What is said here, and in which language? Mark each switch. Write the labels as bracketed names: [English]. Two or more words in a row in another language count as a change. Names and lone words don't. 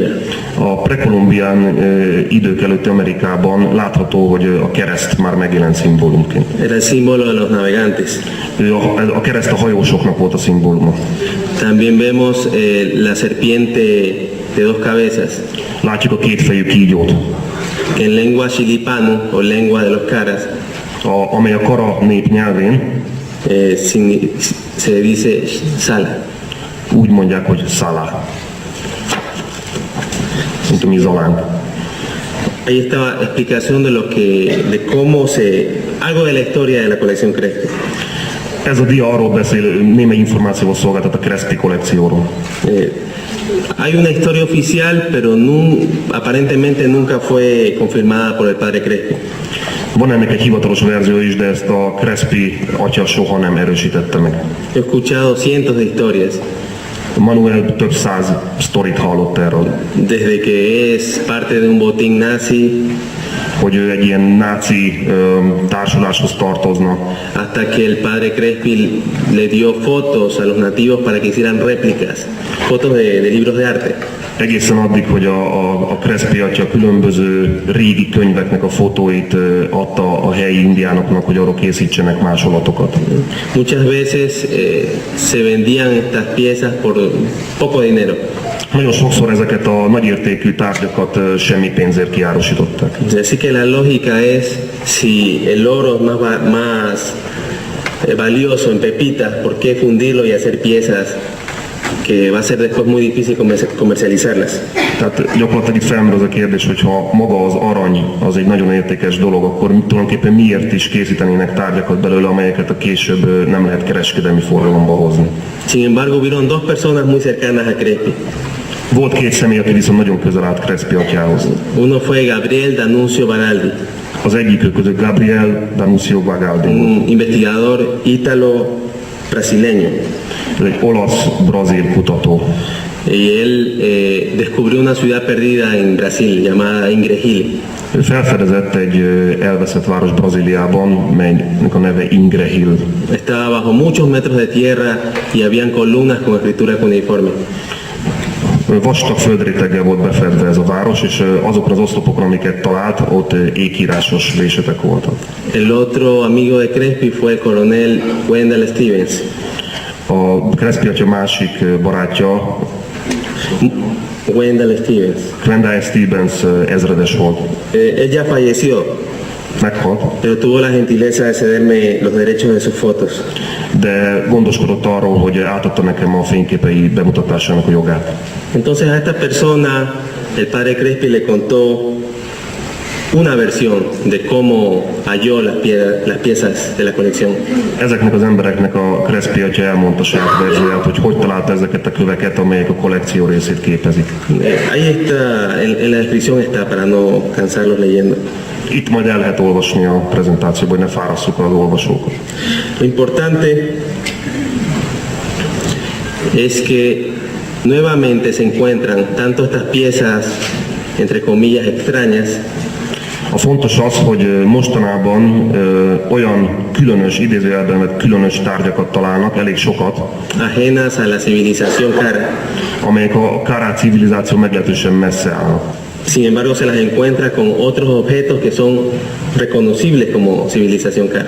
[Hungarian] A prekolumbián idők előtti Amerikában látható, hogy a kereszt már megjelent szimbólumként. [Spanish] Era el símbolo de los navegantes. [Hungarian] A kereszt a hajósoknak volt a szimbóluma. [Spanish] También vemos la serpiente de dos cabezas, [Hungarian] Látjuk a kétfejű kígyót, [Spanish] que en lengua chilipano o lengua de los Caras [Hungarian] amely a Kara nép nyelvén [Spanish] se dice sala. [Hungarian] úgy mondják, hogy szalá. Mint a mi zalánk. [Spanish] Ahí está la explicación de cómo algo de la historia de la colección Crespi. [Hungarian] Ez a dia arról beszél, némely információval szolgáltat a Crespi kollekcióról. [Spanish] Hay una historia oficial, pero aparentemente nunca fue confirmada por el padre Crespi. [Hungarian] Van ennek egy hivatalos verzió is, de ezt a Crespi atya soha nem erősítette meg. [Spanish] He escuchado cientos de historias, [Hungarian] Manuel több száz sztorit hallott erről, [Spanish] desde que es parte de un botín nazi [Hungarian] hogy ő egy ilyen náci társuláshoz tartozna, [Spanish] hasta que el padre Crespi le dio fotos a los nativos para que hicieran réplicas, fotos de libros de arte. [Hungarian] egészen addig, hogy a Crespi atya különböző régi könyveknek a fotóit adta a helyi indiánoknak, hogy arról készítsenek másolatokat. [Spanish] Muchas veces se vendían estas piezas por poco dinero. [Hungarian] Nagyon sokszor ezeket a nagyértékű tárgyakat semmi pénzért kiárusították. [Spanish] Así que la lógica es, si el oro es más valioso en pepitas, ¿por qué fundirlo y hacer piezas que va a ser después muy difícil comercializarlas? [Hungarian] Tehát gyakorlatilag itt felmerül az a kérdés, hogy ha maga az arany az egy nagyon értékes dolog, akkor tulajdonképpen miért is készítenének tárgyakat belőle, amelyeket a később nem lehet kereskedelmi forgalomba hozni. [Spanish] Sin embargo, vieron dos personas muy cercanas a Crespi. [Hungarian] Volt két személy, aki viszont nagyon közel állt Crespi atyához. [Spanish] Uno fue Gabriel D'Annunzio Baraldi, [Hungarian] Az egyikük között Gabriel D'Annunzio Baraldi, [Spanish] un investigador ítalo-brasileño. [Hungarian] ez egy olasz-brazil kutató. [Spanish] Y él descubrió una ciudad perdida en Brasil llamada Ingrejíli. [Hungarian] Ő felfedezett egy elveszett város Brazíliában, melynek a neve Ingrehill. [Spanish] Estaba bajo muchos metros de tierra y habían columnas con escritura cuneiforme. [Hungarian] Vastag földréteggel volt befedve ez a város, és azokon az oszlopokon, amiket talált, ott ékírásos vésetek voltak. [Spanish] El otro amigo de Crespi fue el coronel Wendell Stevens. [Hungarian] A Crespi atya másik barátja, Wendell Stevens. Wendell Stevens ezredes volt. [Spanish] Él ya falleció, [Hungarian] Meghalt, [Spanish] pero tuvo la gentileza de cederme los derechos de sus fotos. [Hungarian] de gondoskodott arról, hogy átadta nekem a fényképei bemutatásának a jogát. [Spanish] Entonces a esta persona el padre Crespi le contó una versión de cómo halló las piezas de la colección. [Hungarian] Ezeknek az embereknek a Crespi atya elmondta saját verzióját, hogy találta ezeket a köveket, amelyek a kollekció részét képezik. [Spanish] Ahí está, en la descripción está, para no cansarlos leyendo. [Hungarian] Itt majd el lehet olvasni a prezentációban, hogy ne fárasszuk az olvasókat. [Spanish] Lo importante es que nuevamente se encuentran tanto estas piezas, entre comillas, extrañas, [Hungarian] A fontos az, hogy mostanában olyan különös, idézőjelben vett különös tárgyakat találnak, elég sokat, [Spanish] ajenas a la civilización cara. [Hungarian] amelyek a Kárá civilizáció meglehetősen messze állnak. [Spanish] Sin embargo, se las encuentra con otros objetos que son reconocibles como civilización cara.